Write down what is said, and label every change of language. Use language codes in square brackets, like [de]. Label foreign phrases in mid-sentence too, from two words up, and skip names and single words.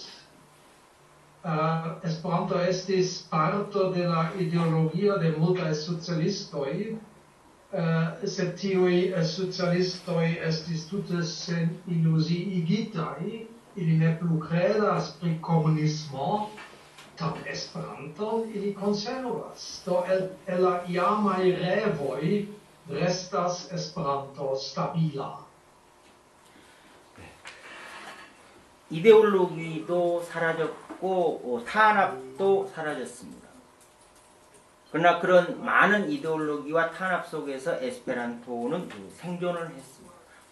[eo] Esperanto estis parto de la ideologio de multaj socialistoj, sed tiuj socialistoj estis tute seniluziigitaj, ili ne plu kredas pri komunismo, tam Esperanton ili konservas. Do el la iamaj revoj restas Esperanto stabila. [ko] 이데올로기도 사라졌고 탄압도 사라졌습니다. 그러나 그런 많은 이데올로기와 탄압 속에서 에스페란토는 생존을 했습니다.